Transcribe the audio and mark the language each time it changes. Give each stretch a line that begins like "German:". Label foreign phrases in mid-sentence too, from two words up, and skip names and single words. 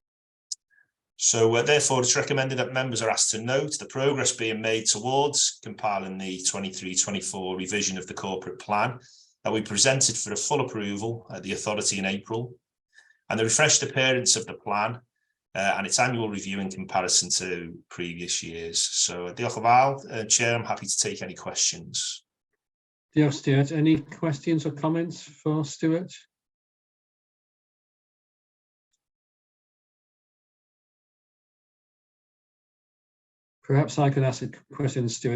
English: So therefore, it's recommended that members are asked to note the progress being made towards compiling the 23-24 revision of the corporate plan that we presented for a full approval at the authority in April, and the refreshed appearance of the plan and its annual review in comparison to previous years. So,
Welsh: diolch yn fawr,
English: Chair, I'm happy to take any questions.
Welsh: Diolch, Stuart.
English: Any questions or comments for Stuart? Perhaps I could ask a question, Stuart.